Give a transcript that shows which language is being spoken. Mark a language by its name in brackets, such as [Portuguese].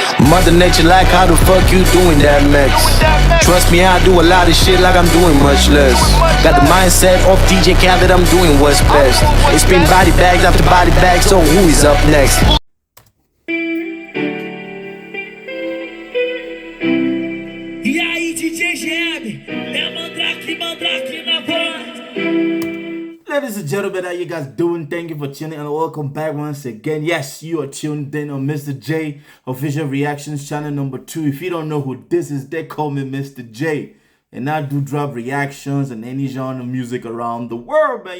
[English] Mother Nature like, how the fuck you doing that, Max? Trust me, I do a lot of shit like I'm doing much less. Got the mindset of DJ Khaled, I'm doing what's best. It's been body bags after body bags, so who is up next? [Portuguese] E aí, DJ GM, é mandrake na voz. [English] Ladies and gentlemen, how you guys doing? Thank you for tuning in and welcome back once again. Yes, you are tuned in on Mr. J Official Reactions channel number 2. If you don't know who this is, they call me Mr. J. And I do drop reactions and any genre of music around the world, man.